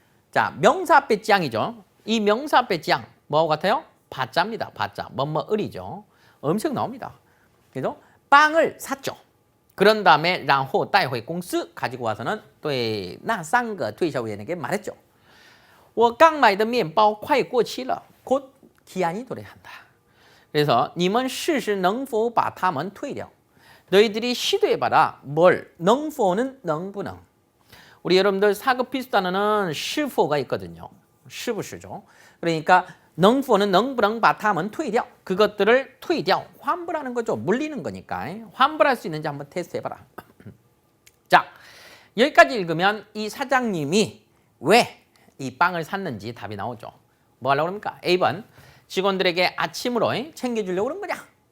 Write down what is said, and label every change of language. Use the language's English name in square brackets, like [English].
[Korean] 자, 명사 앞에 짱이죠. 이 명사 앞에 짱 뭐하고 같아요? 바자입니다. 바자. 뭐뭐을이죠. 엄청 나옵니다. 그래서 빵을 샀죠. 그런 다음에 [Chinese] 然后带回公司 [Korean] 가지고 와서는 [Chinese] 对那3个推销员 [Korean] 에게 말했죠. [Chinese] 我刚买的面包快过期了. [Korean] 곧 기한이 도래한다. 그래서 [Chinese] 你们试试能否把它们退掉. [Korean] 너희들이 시도해봐라. 뭘? 能否는 能不能. 우리 여러분들 사급 필수 단어는 是否가 있거든요. 是不是죠. 그러니까 能否는 [Chinese] 能不能把它们退掉. [Korean] 그것들을 退掉. 환불하는 거죠. 물리는 거니까. 환불할 수 있는지 한번 테스트해봐라. 자, 여기까지 읽으면 이 사장님이 왜 이 빵을 샀는지 답이 나오죠. 뭐 하려고 그럽니까? A번 직원들에게 아침으로 챙겨주려고 그런 거냐?